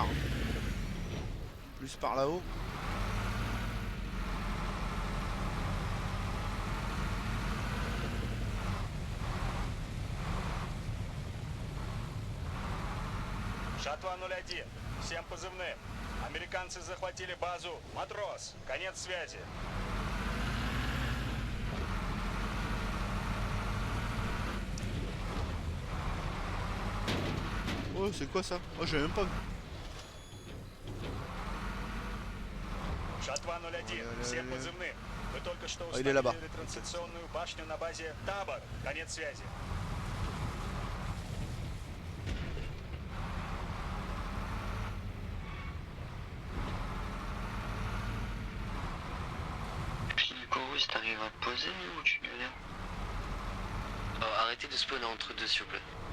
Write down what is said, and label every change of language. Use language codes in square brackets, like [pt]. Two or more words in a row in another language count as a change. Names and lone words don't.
[fr] Plus par là-haut. [ru] Жатва 01. Всем позывным. Американцы захватили базу. Матрос. Конец связи. [fr] Oh, c'est quoi ça? Oh, j'avais même pas vu. [ru] Жатва 01. Всем позывным. Вы только что [fr] il est là-bas. [ru] установили ретрансляционную башню на базе Табор. Конец связи. [fr] Chorus, t'arrives à te poser ou tu galères? Arrêtez de spawner entre deux, s'il vous plaît.